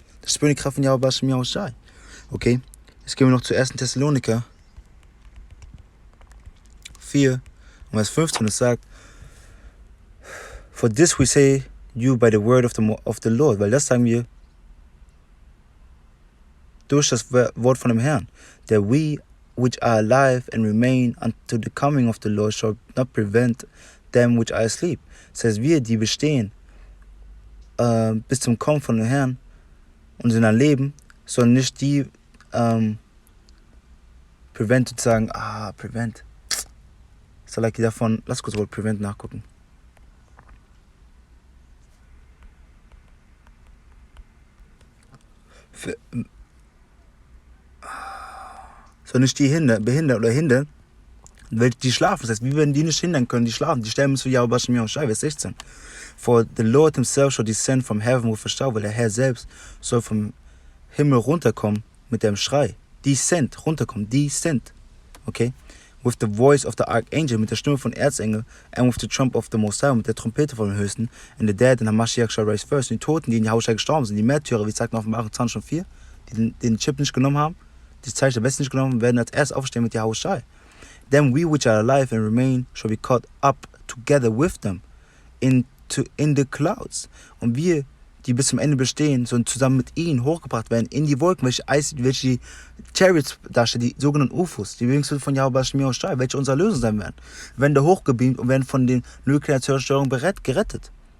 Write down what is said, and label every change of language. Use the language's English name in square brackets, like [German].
[German] Das ist die Kraft von YAHWASHI. Okay, jetzt gehen wir noch zu 1. Thessaloniker 4, Vers 15. Es sagt, [English] for this we say you by the word of the Lord. [German] Weil das sagen wir durch das Wort von dem Herrn. [English] That we which are alive and remain unto the coming of the Lord shall not prevent them which are asleep. [German] Das heißt, wir, die bestehen bis zum Kommen von dem Herrn und sind am Leben, sollen nicht die prevent sozusagen, prevent. So like davon, lass kurz Wort prevent nachgucken. So nicht die behindern oder hindern, welche die schlafen. Das heißt, wir werden die nicht hindern können, die schlafen. Die sterben zu YAHAWASHI, Vers 16. [English] For the Lord himself shall descend from heaven with a shout, [German] weil der Herr selbst soll vom Himmel runterkommen mit dem Schrei. Descend, runterkommen, descend. Okay? [English] With the voice of the archangel, [German] mit der Stimme von Erzengel, [English] and with the trump of the Most High, [German] mit der Trompete vom Höchsten, [English] and the dead and the Mashiach shall rise first. [German] Und die Toten, die in Yahushua gestorben sind, die Märtyrer, wie sagt in Offenbarung 20,4, die den Chip nicht genommen haben, die Zeichen der Besten nicht genommen haben, werden als erst aufstehen mit Yahushua. [English] Then we which are alive and remain shall be caught up together with them in the clouds. [German] Und wir, die bis zum Ende bestehen, sollen zusammen mit ihnen hochgebracht werden in die Wolken, welche die Chariots darstellen, die sogenannten UFOs, die Bewegungsmittel von YAHAWASHI, welche unsere Lösung sein werden. Werden da hochgebeamt und werden von den nuklearen Zerstörungen gerettet.